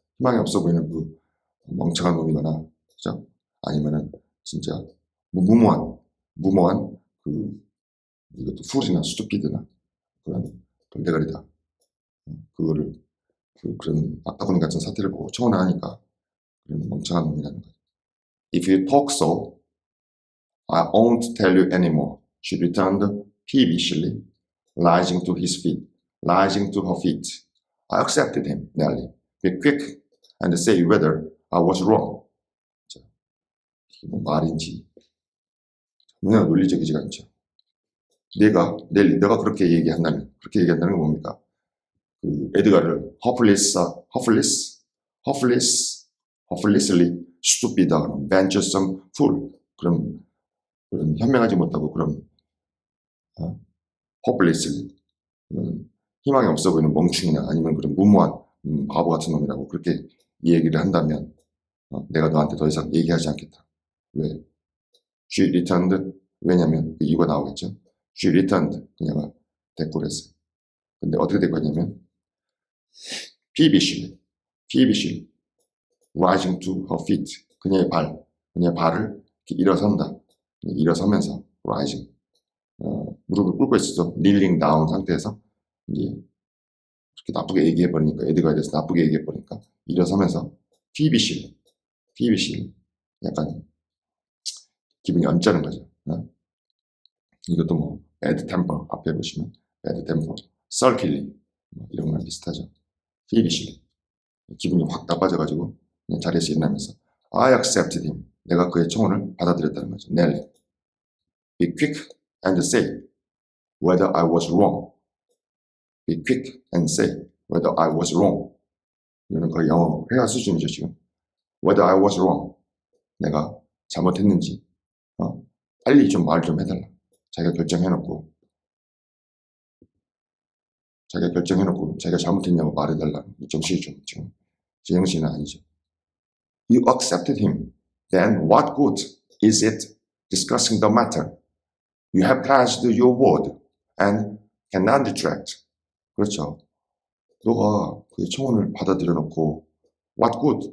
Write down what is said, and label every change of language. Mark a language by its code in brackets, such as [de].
[ko] 희망이 없어 보이는 그 멍청한 놈이거나, 그죠? 아니면은 진짜 무모한 이것도 풀이나 스투피드나 그런 돌대가리다. 그거를 그런 악다구니 같은 사태를 보고 청혼을 하니까 그런 멍청한 놈이라는 거죠. [en] If you talk so, I won't tell you anymore. She returned peevishly, rising to her feet. I accepted him, Nelly. Be quick and say whether I was wrong. [ko] 자, 이게 뭐 말인지 전혀 논리적이지가 않죠. 내가 그렇게 얘기한다는 건 뭡니까? 그 에드가를 [en] hopelessly stupid, venturesome fool [ko] 그런 현명하지 못하고 그런 hopelessly 희망이 없어 보이는 멍충이나 아니면 그런 무모한 바보 같은 놈이라고 그렇게 얘기를 한다면 내가 너한테 더 이상 얘기하지 않겠다. [en] 왜? She returned. [ko] 왜냐면 그 이유가 나오겠죠. [en] She returned. [ko] 그녀가 대꾸를 했어요. 근데 어떻게 대꾸했냐면 [en] peevishly rising to her feet. [ko] 그녀의 발을 이렇게 일어서면서 rising. 무릎을 꿇고 있었죠. kneeling down 상태에서 이제 이렇게 나쁘게 얘기해버리니까 에드가에 대해서 나쁘게 얘기해버리니까 일어서면서 peevishly 약간 기분이 언짢은 거죠. 이것도 뭐 bad temper 앞에 보시면 bad temper, sulkily 이런 거랑 비슷하죠. peevishly 기분이 확 나빠져가지고 그냥 자리에서 일어나면서 [en] I accepted him. [ko] 내가 그의 청혼을 받아들였다는 거죠. [en] Nelly, be quick and say whether I was wrong. Be quick and say whether I was wrong. [ko] 이거는 거의 영어 회화 수준이죠 지금. [en] Whether I was wrong. [ko] 내가 잘못했는지 빨리 좀 말 좀 해달라. 자기가 결정해놓고 자기가 잘못했냐고 말해달라. 정신이 좀 지금 제 정신은 아니죠. [en] You accepted him. Then what good is it discussing the matter? You have pledged your word and cannot retract. [ko] 그렇죠. 너가 그 청혼을 받아들여 놓고 [en] what good?